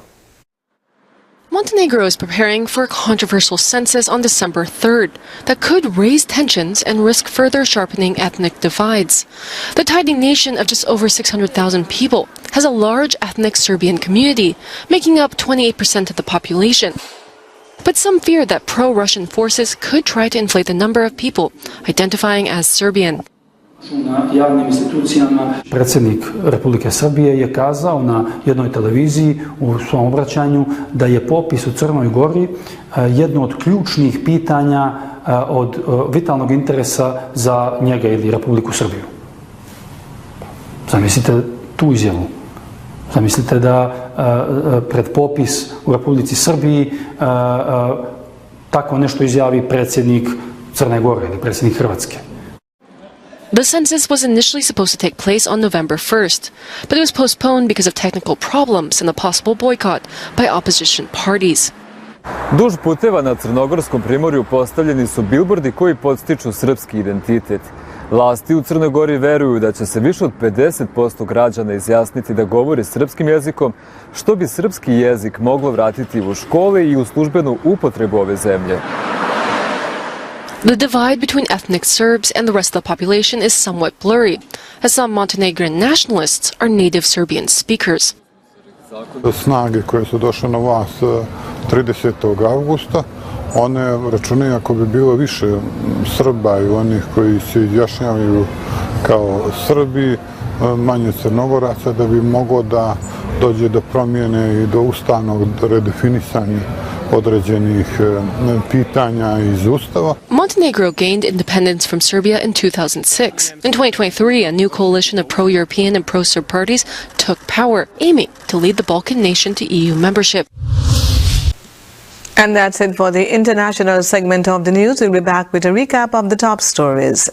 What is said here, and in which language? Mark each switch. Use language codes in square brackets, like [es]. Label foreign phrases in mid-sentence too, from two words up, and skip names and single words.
[en] Montenegro is preparing for a controversial census on December 3rd that could raise tensions and risk further sharpening ethnic divides. The tiny nation of just over 600,000 people has a large ethnic Serbian community, making up 28% of the population. But some fear that pro-Russian forces could try to inflate the number of people identifying as Serbian. [sr] Predsjednik Republike Srbije je kazao na jednoj televiziji u svom obraćanju da je popis u Crnoj Gori jedno od ključnih pitanja od vitalnog interesa za njega ili Republiku Srbiju. Zamislite tu izjavu. Zamislite da pred popis u Republici Srbiji tako nešto izjavi predsjednik Crne Gore ili predsjednik Hrvatske. [en] The census was initially supposed to take place on November 1st, but it was postponed because of technical problems and a possible boycott by opposition parties. [sr] Duž puteva na Crnogorskom primorju postavljeni su bilbordi koji podstiču srpski identitet. Vlasti u Crnoj Gori veruju da će se više od 50% građana izjasniti da govori srpskim jezikom, što bi srpski jezik moglo vratiti u škole i u službenu upotrebu ove zemlje. [en] The divide between ethnic Serbs and the rest of the population is somewhat blurry, as some Montenegrin nationalists are native Serbian speakers. [sr] Snage koje su došle na vlast 30. avgusta, one računaju ako bi bilo više Srba i onih koji se izjašnjavaju kao Srbi, manje Crnogoraca, da bi moglo da dođe do promjene i do ustavnog redefinisanja određenih pitanja iz Ustava. [en] Montenegro gained independence from Serbia in 2006. In 2023, a new coalition of pro-European and pro-Serb parties took power, aiming to lead the Balkan nation to EU membership. And that's it for the international segment of the news. We'll be back with a recap of the top stories.